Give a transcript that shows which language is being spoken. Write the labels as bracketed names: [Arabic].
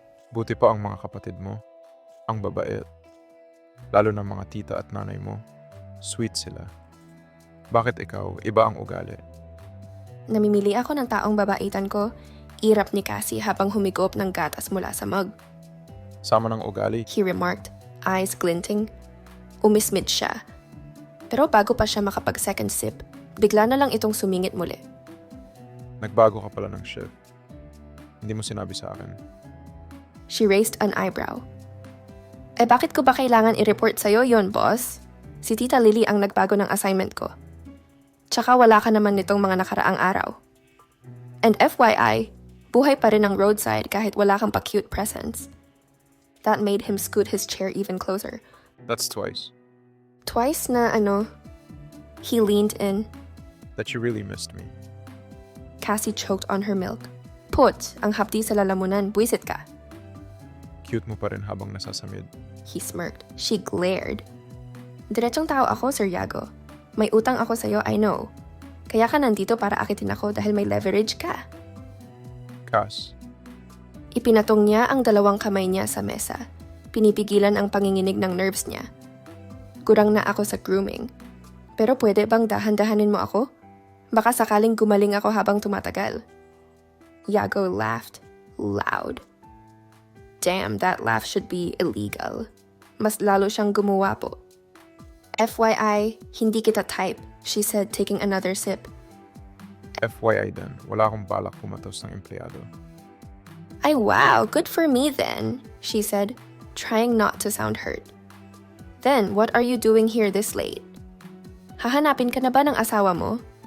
[Filipino] Buti pa ang mga kapatid mo, ang babait, lalo ng mga tita at nanay mo. Sweet sila. Bakit ikaw, iba ang ugali? Namimili ako ng taong babaitan ko, irap ni Cassie habang humigop ng gatas mula sa mug. Sama ng ugali, [English] He remarked, eyes glinting. [Filipino] Umismid siya. Pero bago pa siya makapag-second sip, bigla na lang itong sumingit muli. nagbago ka pala ng shift. Hindi mo sinabi sa akin. [English] She raised an eyebrow. [Filipino] Bakit ko ba kailangan i-report sa'yo yon, boss? Si Tita Lily ang nagbago ng assignment ko. Tsaka wala ka naman nitong mga nakaraang araw. And FYI, buhay pa rin ang roadside kahit wala kang pa-cute presents. [English] That made him scoot his chair even closer. That's twice. Twice na He leaned in. That you really missed me. Cassie choked on her milk. [Filipino] Put, ang hapdi sa lalamunan, buwisit ka. Cute mo pa rin habang nasasamid. [English] He smirked. She glared. [Filipino] Diretsong tao ako, Sir Yago. May utang ako sa'yo, [English] I know. [Filipino] Kaya ka nandito para akitin ako dahil may leverage ka. Cass, Ipinatong niya ang 2 kamay niya sa mesa. Pinipigilan ang panginginig ng nerves niya. Kurang na ako sa grooming. Pero pwede bang dahan-dahanin mo ako? Baka sakaling gumaling ako habang tumatagal. [English] Yago laughed loud. Damn, that laugh should be illegal. [Filipino] Mas lalo siyang gumuwapo. [English] FYI, [Filipino] hindi kita type, [English] she said, taking another sip. [Filipino] FYI din, wala akong balak pumatos ng empleyado. Ay wow, [English] good for me then, she said, trying not to sound hurt. Then, what are you doing here this late? [Filipino] Hahanapin ka na ba ng asawa mo?